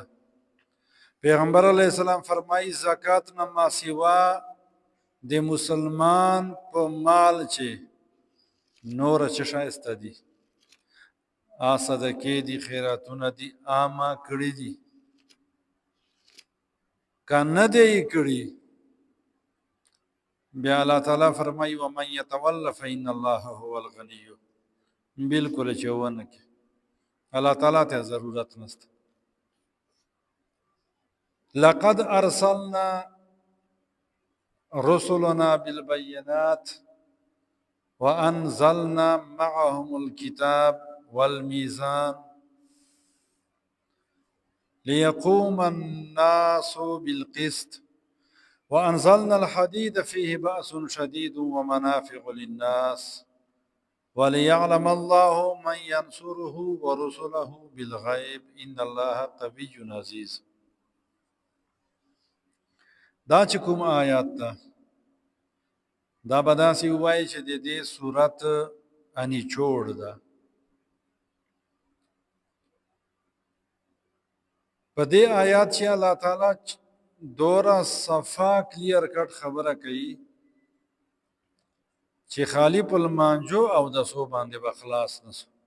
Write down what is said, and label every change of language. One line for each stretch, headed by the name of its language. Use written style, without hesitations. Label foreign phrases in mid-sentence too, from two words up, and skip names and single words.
Pashto: پیغمبر
Arabic: علیه السلام
Pashto: فرمایي زکات نه ما سوا د مسلمان په مال چې نور څه شایسته دي صدقې دي خیراتونه دي ما کړي دي. که نه دی کړي بیا الله تعالی فرمایي
Arabic: ومن يتول فإن الله هو الغني.
Pashto: بالکل چې ونه کې الله تعالی ته ضرورت نشته.
Arabic: لقد ارسلنا رسلنا بالبينات وانزلنا معهم الكتاب والميزان ليقوم الناس بالقسط وانزلنا الحديد فيه بأس شديد ومنافع للناس وليعلم الله من ينصره ورسله بالغيب ان الله قوي عزيز.
Pashto: دا چې کوم آیات ده دا به داسې ووایي چې د دې صورت انیچوړ ده. په دې آیات چې الله تعالی دوره صفا
English: clear cut
Pashto: خبره کوي چې خالی په لمانجو او د سو باندې به خلاص نسو.